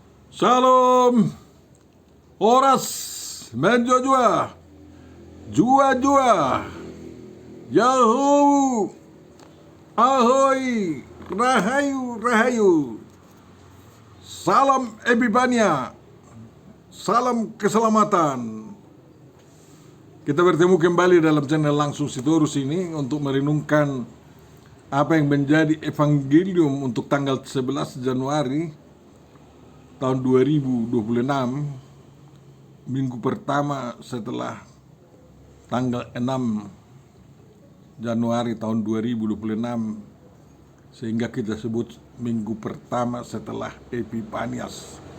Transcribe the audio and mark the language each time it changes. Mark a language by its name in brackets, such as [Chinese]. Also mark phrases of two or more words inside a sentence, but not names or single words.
[Indonesian] Shalom, oras, menjua-jua, jua-jua, Yahoo, ahoy, rahayu, rahayu. Salam Ebibania, salam keselamatan. Kita bertemu kembali dalam channel Langsung Sitorus ini untuk merenungkan apa yang menjadi evangelium untuk tanggal 11 Januari tahun 2026, minggu pertama setelah tanggal 6 Januari tahun 2026, sehingga kita sebut minggu pertama setelah Epifanias.